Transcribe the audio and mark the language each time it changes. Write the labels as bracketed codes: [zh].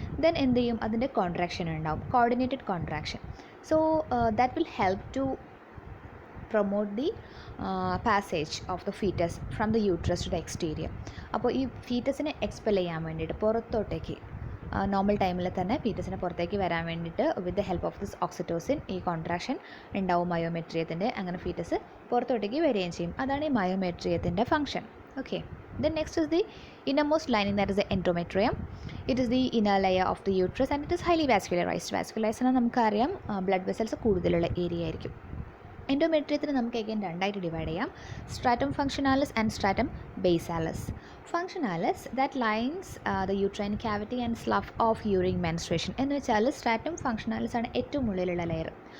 [ml] Then എന്ത് ചെയ്യും, അതിൻ്റെ കോൺട്രാക്ഷൻ ഉണ്ടാവും, coordinated contraction. [en] So that will help to promote the passage of the foetus from the uterus to the exterior. [ml] അപ്പോൾ ഈ ഫീറ്റസിനെ expel ചെയ്യാൻ വേണ്ടിയിട്ട് പുറത്തോട്ടേക്ക്, നോർമൽ ടൈമിൽ തന്നെ ഫീറ്റസിനെ പുറത്തേക്ക് വരാൻ വേണ്ടിയിട്ട് [en] with the help of this [ml] oxytocin ഈ കോൺട്രാക്ഷൻ ഉണ്ടാവും മയോമെട്രിയത്തിൻ്റെ. അങ്ങനെ ഫീറ്റസ് പുറത്തോട്ടേക്ക് വരികയും ചെയ്യും. അതാണ് ഈ മയോമെട്രിയത്തിൻ്റെ function. [en] Okay, then next is the innermost lining, that is the endometrium. It is the inner layer of the uterus and it is highly vascularized. [ml] Vascularized എന്നാൽ നമുക്കറിയാം blood vessels കൂടുതലുള്ള ഏരിയ ആയിരിക്കും. എൻഡോമെട്രിയത്തിന് നമുക്ക് again രണ്ടായിട്ട് ഡിവൈഡ് ചെയ്യാം, stratum ഫങ്ഷനാലിസ് and stratum ബേസാലിസ്. [en] functionalis that lines the uterine cavity and slough off during menstruation [ml] എന്ന് വെച്ചാൽ stratum ഫങ്ഷനാലിസ് ആണ് ഏറ്റവും ഉള്ളിലുള്ള ലെയർ.